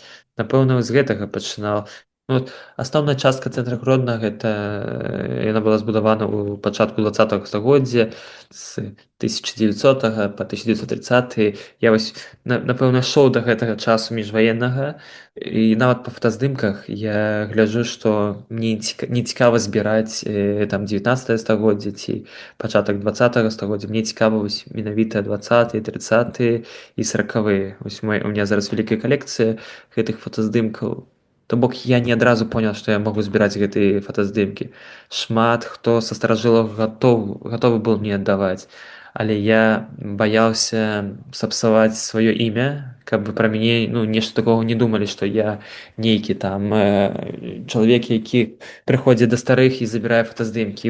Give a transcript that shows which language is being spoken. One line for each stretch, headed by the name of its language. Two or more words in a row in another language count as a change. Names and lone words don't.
Belarusian: Напэўна, з гэтага пачынаў. Асноўная частка цэнтра Гродна, яна была збудавана ў пачатку 20-го стагоддзя, з 1900 па 1930. Я вось, напэўна, ішоў да гэтага часу міжваеннага, і нават па фотаздымках я гляджу, што мне не цікава збіраць 19-е стагоддзе ці пачатак 20-го стагоддзя. Мне цікава менавіта 20-е, 30-е і 40-е. Вось
Russian: у меня
Belarusian: зараз вялікая калекцыя гэтых фотаздымкаў. То бок я не адразу понял, што я магу збіраць гэтыя фотаздымкі. Шмат хто са старажылаў гатовы быў мне аддаваць. Але я баяўся сапсаваць сваё імя, каб пра мяне нешта такога не думалі, што я нейкі чалавек, які прыходзіць да старых і забірае фотаздымкі.